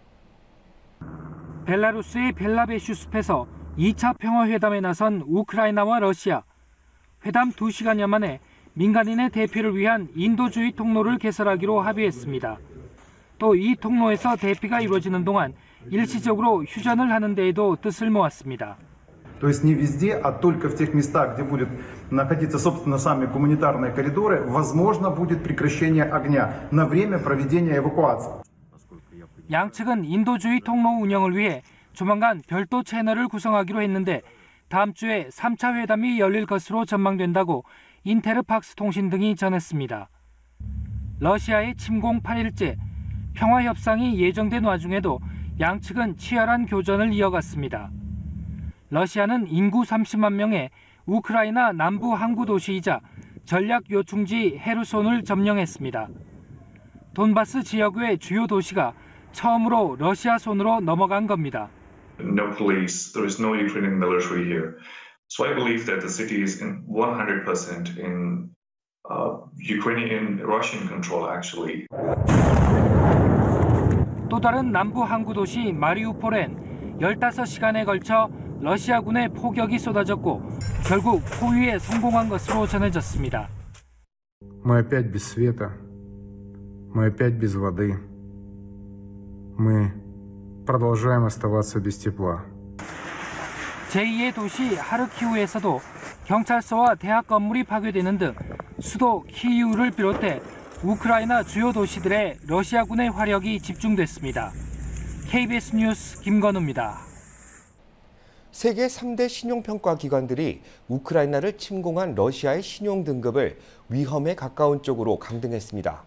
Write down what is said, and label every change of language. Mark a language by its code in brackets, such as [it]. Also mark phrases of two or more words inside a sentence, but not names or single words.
[ko] 벨라루스의 벨라베슈 숲에서 2차 평화회담에 나선 우크라이나와 러시아. 회담 2시간여 만에 민간인의 대피를 위한 인도주의 통로를 개설하기로 합의했습니다. 또 이 통로에서 대피가 이루어지는 동안 일시적으로 휴전을 하는 데에도 뜻을 모았습니다. [ru] То есть не везде, а только в тех местах, где будут находиться, собственно, сами гуманитарные коридоры, возможно будет прекращение огня на время проведения эвакуации. [ko] 양측은 인도주의 통로 운영을 위해 조만간 별도 채널을 구성하기로 했는데 다음 주에 3차 회담이 열릴 것으로 전망된다고 인테르팍스 통신 등이 전했습니다. 러시아의 침공 8일째, 평화협상이 예정된 와중에도 양측은 치열한 교전을 이어갔습니다. 러시아는 인구 30만 명의 우크라이나 남부 항구 도시이자 전략 요충지 헤르손을 점령했습니다. 돈바스 지역의 주요 도시가 처음으로 러시아 손으로 넘어간 겁니다. [en] No police, there is no Ukrainian military here. So I believe that the city is 100% in Ukrainian, Russian control actually. [ko] 또 다른 남부 항구 도시 마리우폴엔 15시간에 걸쳐 러시아군의 포격이 쏟아졌고 결국 포위에 성공한 것으로 전해졌습니다. [ru] Мы опять без света, мы опять без воды, мы продолжаем оставаться без тепла. [ko] 제2의 도시 하르키우에서도 경찰서와 대학 건물이 파괴되는 등 수도 키이우를 비롯해 우크라이나 주요 도시들의 러시아군의 화력이 집중됐습니다. KBS 뉴스 김건우입니다. 세계 3대 신용평가 기관들이 우크라이나를 침공한 러시아의 신용 등급을 위험에 가까운 쪽으로 강등했습니다.